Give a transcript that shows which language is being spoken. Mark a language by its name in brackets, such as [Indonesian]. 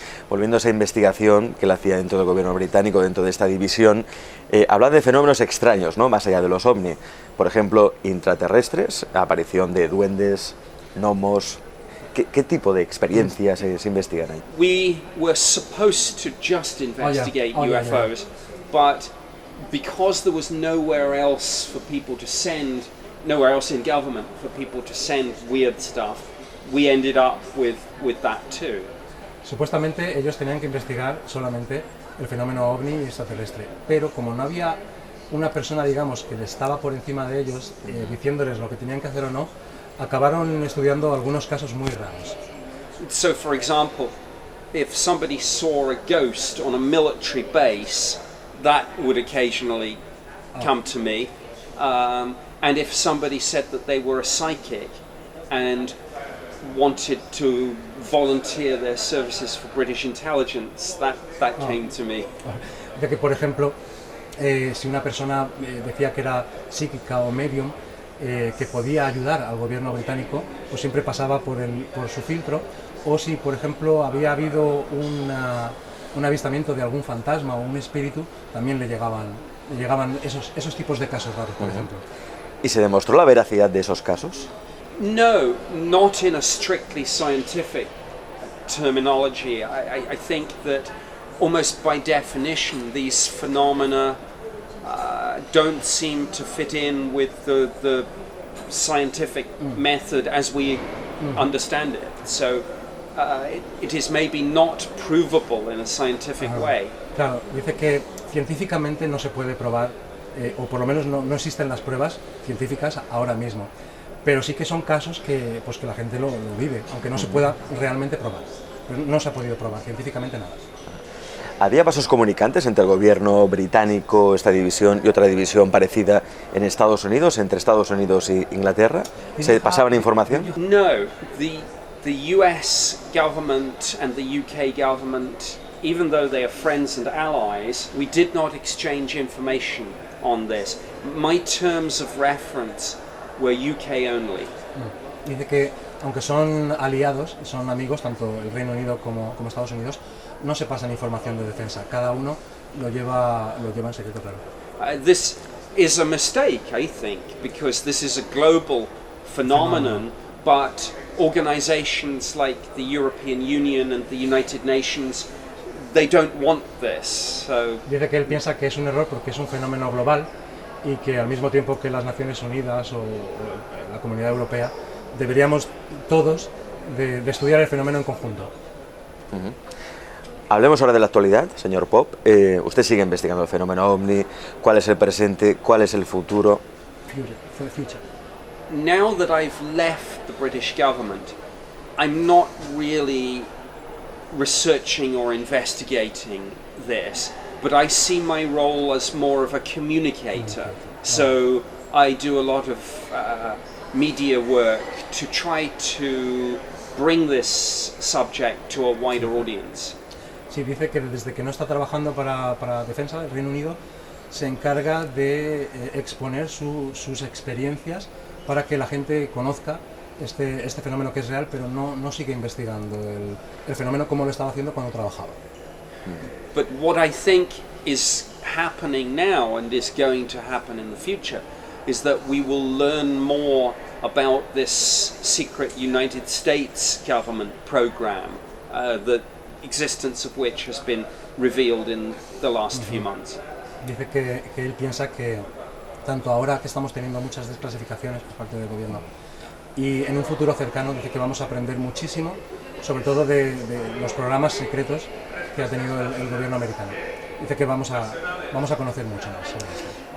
[Spanish] Volviendo a esa investigación que la hacía dentro del gobierno británico, dentro de esta división, habla de fenómenos extraños, ¿no? Más allá de los ovni. Por ejemplo, intraterrestres, aparición de duendes, gnomos. ¿Qué tipo de experiencias se investigan ahí? [English] We were supposed to just investigate UFOs, but because there was nowhere else for people to send, nowhere else in government for people to send weird stuff, we ended up with that too. [Spanish] Supuestamente ellos tenían que investigar solamente el fenómeno ovni y extraterrestre, pero como no había una persona, digamos, que estaba por encima de ellos diciéndoles lo que tenían que hacer o no, acabaron estudiando algunos casos muy raros. [English] So, for example, if somebody saw a ghost on a military base, that would occasionally come to me. And if somebody said that they were a psychic and wanted to volunteer their services for British intelligence, that came to me. [Spanish] De que, por ejemplo, si una persona decía que era psíquica o medium, que podía ayudar al gobierno británico, pues siempre pasaba por su filtro. O si, por ejemplo, había habido un avistamiento de algún fantasma o un espíritu, también le llegaban esos tipos de casos raros, por ejemplo. ¿Y se demostró la veracidad de esos casos? [English] No, not in a strictly scientific terminology. I think that almost by definition these phenomena don't seem to fit in with the scientific method as we understand it. So it is maybe not provable in a scientific way. [Spanish] Claro, dice que científicamente no se puede probar, o por lo menos no existen las pruebas científicas ahora mismo, pero sí que son casos que la gente lo vive, aunque no se pueda realmente probar. Pero no se ha podido probar científicamente nada. ¿Había vasos comunicantes entre el gobierno británico, esta división, y otra división parecida en Estados Unidos, entre Estados Unidos e Inglaterra? ¿Se pasaban información? [English] No, the US government and the UK government, even though they are friends and allies, we did not exchange information on this. My terms of reference were UK only. [Spanish] Dice que aunque son aliados, son amigos, tanto el Reino Unido como Estados Unidos, no se pasan información de defensa. Cada uno lo lleva en secreto, claro. [English] This is a mistake, I think, because this is a global phenomenon, but organizations like the European Union and the United Nations, they don't want this. So [Spanish] dice que él piensa que es un error porque es un fenómeno global y que al mismo tiempo que las Naciones Unidas o la Comunidad Europea deberíamos todos de estudiar el fenómeno en conjunto. Hablemos ahora de la actualidad, señor Pop. Usted sigue investigando el fenómeno OVNI. ¿Cuál es el presente? ¿Cuál es el futuro? [English] Future. Now that I've left the British government, I'm not really researching or investigating this, but I see my role as more of a communicator. So I do a lot of media work to try to bring this subject to a wider audience. [Spanish] Sí, dice que desde que no está trabajando para Defensa del Reino Unido se encarga de exponer sus experiencias para que la gente conozca este fenómeno que es real, pero no sigue investigando el fenómeno como lo estaba haciendo cuando trabajaba. [English] But what I think is happening now and is going to happen in the future is that we will learn more about this secret United States government program, the existence of which has been revealed in the last few months. [Spanish] Dice que él piensa que tanto ahora que estamos teniendo muchas desclasificaciones por parte del gobierno y en un futuro cercano dice que vamos a aprender muchísimo, sobre todo de los programas secretos que ha tenido el gobierno americano. Dice que vamos a conocer mucho más sobre esto.